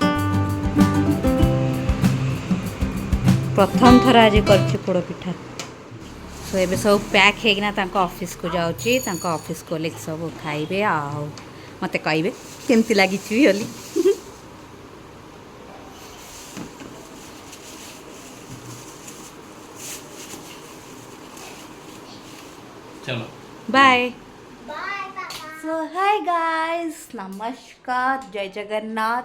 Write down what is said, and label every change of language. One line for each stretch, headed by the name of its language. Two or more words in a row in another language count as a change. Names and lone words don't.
Odia: ପ୍ରଥମ ଥର ଆଜି କରିଛି ପୋଡ଼ପିଠା। ତ ଏବେ ସବୁ ପ୍ୟାକ୍ ହେଇକିନା ତାଙ୍କ ଅଫିସକୁ ଯାଉଛି, ତାଙ୍କ ଅଫିସ କଲିଗ ସବୁ ଖାଇବେ ଆଉ ମୋତେ କହିବେ କେମିତି ଲାଗିଛି ବୋଲି।
Hindi: चलो बाय।
English: so hi guys, नमस्कार, जय जगन्नाथ।